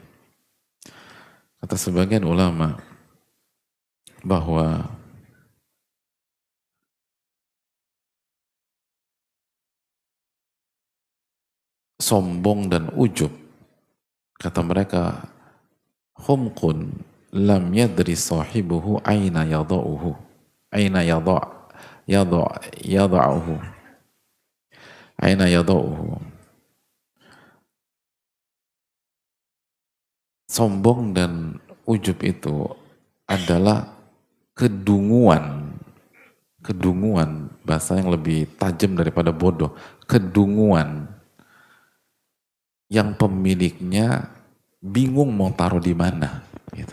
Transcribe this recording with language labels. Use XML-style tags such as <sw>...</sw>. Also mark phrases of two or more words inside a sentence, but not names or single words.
<id>Kata sebagian ulama bahwa sombong dan ujub, kata mereka,</id> <ar>حمقٌ لم يدرِ صاحبه أين يضعه، أين يضعه، أين يضعه.</ar> <id>Sombong dan ujub itu adalah kedunguan, bahasa yang lebih tajam daripada bodoh, kedunguan yang pemiliknya bingung mau taruh di mana, gitu.</id>